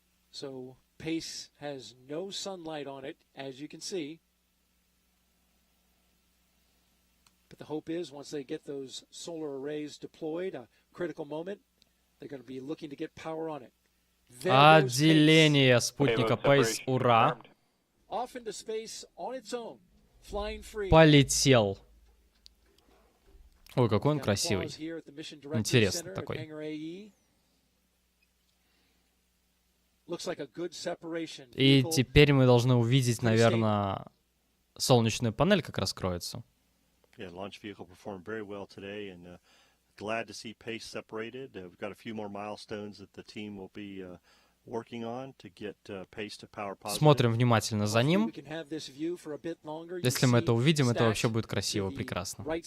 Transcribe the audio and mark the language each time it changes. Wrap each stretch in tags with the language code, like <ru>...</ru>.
<en>So Pace has no sunlight on it, as you can see. But the hope is once they get those solar arrays deployed, a critical moment, they're going to be looking to get power on it.</en> <ru>Отделение спутника Pace, ура!</ru> <en>Off into space on its own, flying free.</en> <ru>Полетел. Ой, какой он красивый. Интересный такой. И теперь мы должны увидеть, наверное, солнечную панель как раскроется.</ru> <en>Glad to see Pace separated. We've got a few more milestones that the team will be working on to get Pace to power positive.</en> <ru>Смотрим внимательно за ним. Если мы это увидим, это вообще будет красиво, прекрасно.</ru>